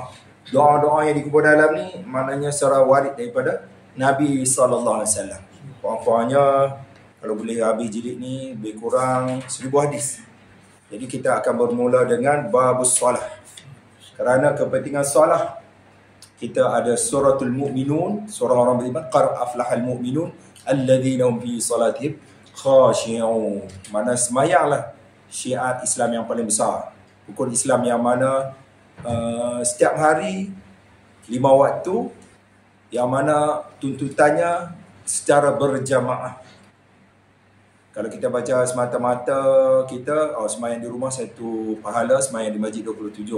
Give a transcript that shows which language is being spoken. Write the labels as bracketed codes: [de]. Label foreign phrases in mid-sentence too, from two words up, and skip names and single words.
[ms] Doa-doa yang dikubur dalam ni maknanya secara warid daripada Nabi SAW. Kurang-kurangnya kalau boleh habis jilid ni lebih kurang 1000 hadis. Jadi kita akan bermula dengan [ar] باب الصلاة. [ms] Kerana kepentingan solah, kita ada [ar] سورة المؤمنون, [ms] surah orang beriman, [ar] قد أفلح المؤمنون الذين هم في صلاتهم خاشعون. [ms] Mana semayanglah syiar Islam yang paling besar. Rukun Islam yang mana setiap hari 5 waktu, yang mana tuntutannya secara berjamaah. Kalau kita baca semata-mata kita, semayang di rumah 1 pahala, semayang di masjid 27.